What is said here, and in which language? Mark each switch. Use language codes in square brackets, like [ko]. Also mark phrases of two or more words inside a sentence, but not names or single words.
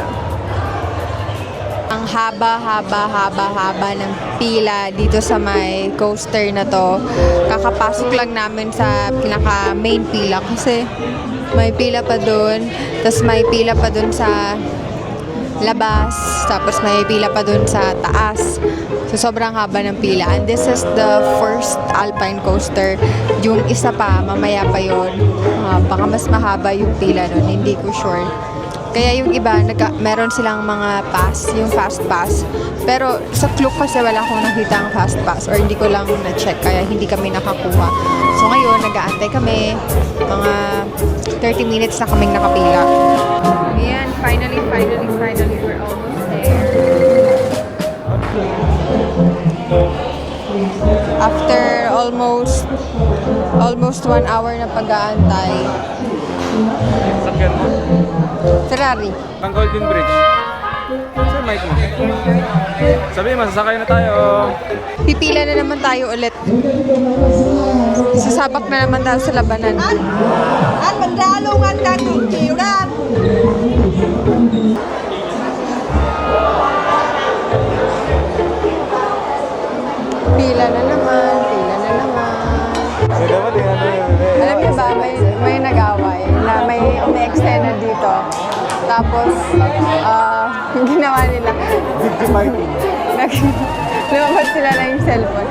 [tl] Ang haba ng pila dito sa may coaster na to. Kakapasok lang namin sa pinaka main pila kasi may pila pa dun. Tapos may pila pa dun sa labas. Tapos may pila pa dun sa taas. So sobrang haba ng pila. [en] And this is the first alpine coaster. [tl] Yung isa pa, mamaya pa yun. Baka mas mahaba yung pila nun. Hindi ko sure. Kaya yung iba, meron silang mga pass, yung [en] fast pass. [tl] Pero sa Klook kasi wala akong nakita ang [en] fast pass [tl] or hindi ko lang na-check kaya hindi kami nakakuha. So ngayon, nag-aantay kami. Mga 30 minutes na kaming nakapila. Ayan, [en] finally, we're almost there. After almost 1 hour [tl] na pag-aantay. Sakyan mo. Ferrari. Ang Golden Bridge. Sir, mic mo. Sabi, masasakay na tayo. Pipila na naman tayo ulit. Sasabak na naman tayo sa labanan. [vi] Anh mình ra luôn, anh đang ngược chiều đó anh. [tl] Pila na naman, pila na naman. Alam niyo ba, may nag-away na may umi-eksena dito. Tapos, yung ginawa nila, lumabas sila na yung cellphone.